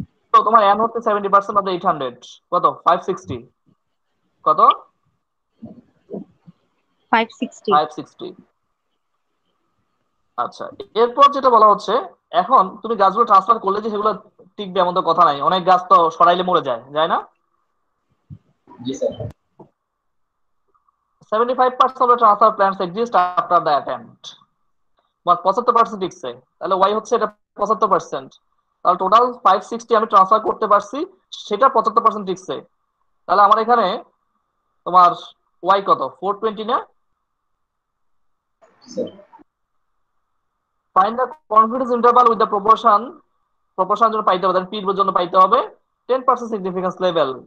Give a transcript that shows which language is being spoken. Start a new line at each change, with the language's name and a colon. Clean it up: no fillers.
Bangla: তো তোমার এন হচ্ছে 70% অফ দ্য 800, কত? 560। কত? 560. 560। আচ্ছা, এরপর যেটা বলা হচ্ছে, এখন তুমি গাছগুলো ট্রান্সফার করলে যে সেগুলো টিকবে এমন তো কথা নাই, অনেক গাছ তো সরাইলে মরে যায়, যায় না? জি sir.
English: 75% of the transfer plans exist after the attempt,
Bangla: বা 75% টিকছে, তাহলে ওয়াই হচ্ছে এটা 75%। তাহলে টোটাল 560 আমি ট্রান্সফার করতে পারছি, সেটা 75% টিকছে। তাহলে আমার এখানে তোমার ওয়াই কত? 420 না? Sir
English: find the confidence interval with the proportion
Bangla: জন্য পাইতে হবে, পি এর জন্য পাইতে হবে
English: 10% significance level.